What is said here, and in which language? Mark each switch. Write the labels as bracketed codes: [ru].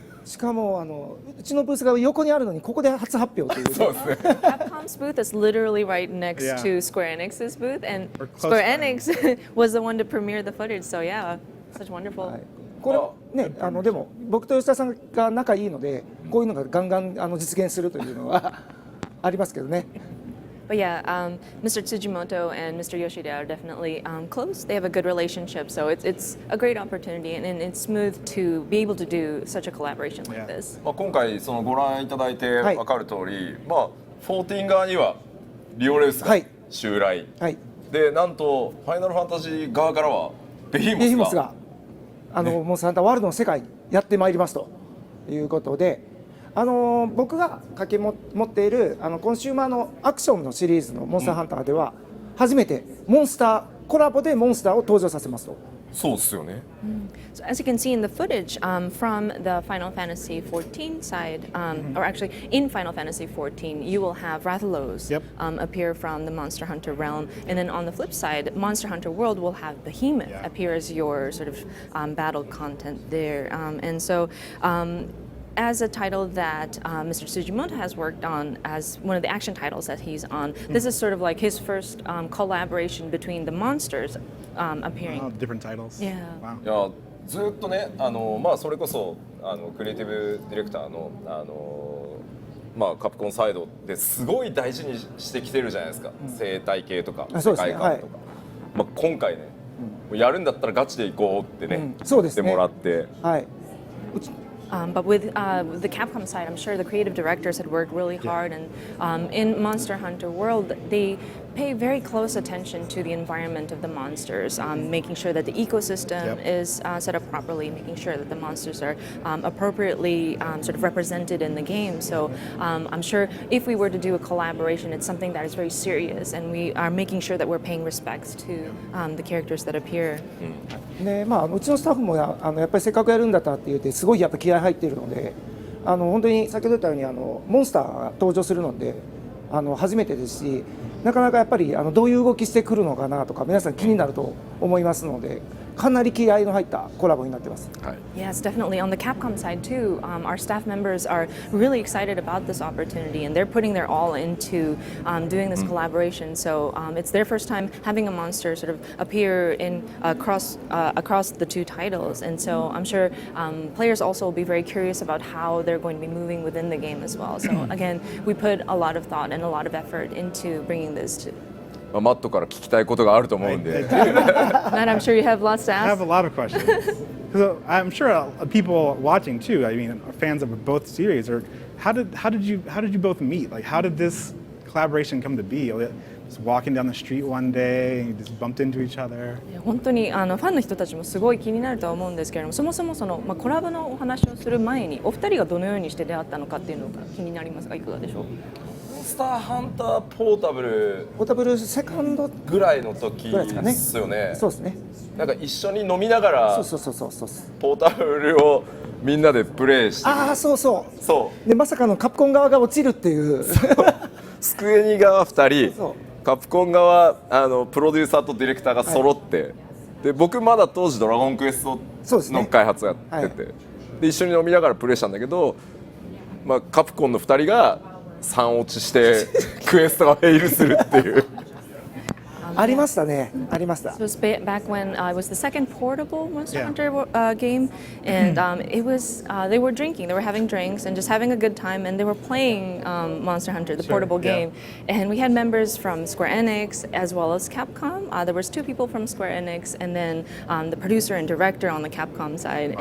[ja] しかもうちのブースが横にあるのにここで初発表というね。そうですね [en] Capcom's booth is literally right next Yeah. to Square Enix's booth, and We're close Square friends. Enix was the one to premiere the footage. So yeah, such wonderful. [ja] これねでも僕と吉田さんが仲いいのでこういうのがガンガン実現するというのはありますけどね。 [en] But yeah, Mr. Tsujimoto and Mr. Yoshida are definitely close. They have a good relationship, so it's a great opportunity, and it's smooth to be able to do such a collaboration like Yeah. this. [ja] まあ今回そのご覧いただいてはい分かる通り、まあ14側にはリオレウスがはい襲来、はい。でなんとファイナルファンタジー側からはベヒベヒモスがモスがモンスターハンターワールドの世界やってまいりますということで、僕が持っているコンシューマーのアクションのシリーズのモンスターハンターでは初めてモンスターコラボでモンスターを登場させますと。そうっすよね [en] So as you can see in the footage from the Final Fantasy 14 side, or actually in Final Fantasy 14, you will have Rathalos Yep. Appear from the Monster Hunter realm, and then on the flip side, Monster Hunter World will have Behemoth Yeah. appear as your sort of battle content there, and so. As a title that Mr. Tsujimoto has worked on as one of the action titles that he's on, this is sort of like his first collaboration between the monsters appearing. Oh, different titles. Yeah. Wow. [ja] いやずっとねまあそれこそクリエイティブディレクターのまあカプコンサイドですごい大事にしてきてるじゃないですか、生態系とか世あそうですね界観とか、まあ今回ね、やるんだったらガチで行こうってね、そうですね言ってもらってはい。 [en] But with the Capcom side, I'm sure the creative directors had worked really hard, and in Monster Hunter World, they pay very close attention to the environment of the monsters, making sure that the ecosystem Yep. is set up properly, making sure that the monsters are appropriately sort of represented in the game. So I'm sure if we were to do a collaboration, it's something that is very serious, and we are making sure that we're paying respects to the characters that appear. [ja] ねうちのスタッフもやっぱりせっかくやるんだったらって言ってすごいやっぱ気合入っているので本当に先ほど言ったようにモンスターが登場するので初めてですしなかなかやっぱりどういう動きしてくるのかなとか皆さん気になると思いますのでかなり気合の入ったコラボになってます。はい [en] Yes, definitely. On the Capcom side too, our staff members are really excited about this opportunity, and they're putting their all into doing this collaboration. So it's their first time having a monster sort of appear in across the two titles, and so I'm sure players also will be very curious about how they're going to be moving within the game as well. So again, we put a lot of thought and a lot of effort into bringing this to. [ja] まあ、マットから聞きたいことがあると思うんで。 [en] Matt, I'm sure you have lots to I have a lot of questions. So I'm sure people watching too. I mean, are fans of both series. Or how did you both meet? Like, how did this collaboration come to be? Just walking down the street one day and you just bumped into each other. [ja] 本当にファンの人たちもすごい気になるとは思うんですけれども、そもそもコラボのお話をする前にお二人がどのようにして出会ったのかっていうのが気になりますが、いかがでしょう。モンスターハンターポータブルポータブルセカンドぐらいの時ぐらいですかねですよね。そうですね。なんか一緒に飲みながらそうポータブルをみんなでプレイして、ああそうそうでまさかのカプコン側が落ちるっていうスクエニ側2 そう人カプコン側プロデューサーとディレクターが揃って、で僕まだ当時ドラゴンクエストそうですねの開発やってて、で一緒に飲みながらプレイしたんだけど、まあ、カプコンの2人が3落ちしてクエストがフェイルするっていうありましたね、ありました。 [en] This was back when it was the second portable Monster Yeah. Hunter game, and it was they were drinking, they were having drinks and just having a good time, and they were playing Monster Hunter, the Sure, portable yeah. game. And we had members from Square Enix as well as Capcom. There was 2 people from Square Enix, and then the producer and director on the Capcom side.